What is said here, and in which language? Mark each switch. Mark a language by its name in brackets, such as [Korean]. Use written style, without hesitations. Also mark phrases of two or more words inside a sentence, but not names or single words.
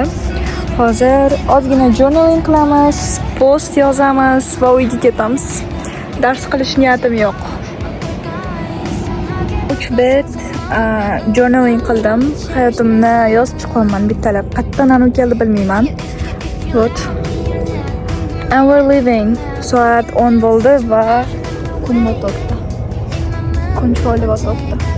[Uzbek] Hozir ozgina journaling qilamiz, post yozamiz va uyga ketamiz. Dars qilish niyatim yo'q. 3 bet journaling qildim. Hayotimni yozib chiqaman bittalab. Qayerdan anu keldi bilmayman. [English] But and we're leaving. [Uzbek] Soat 10 bo'ldi va kun botibdi. Kun chiroyli botibdi.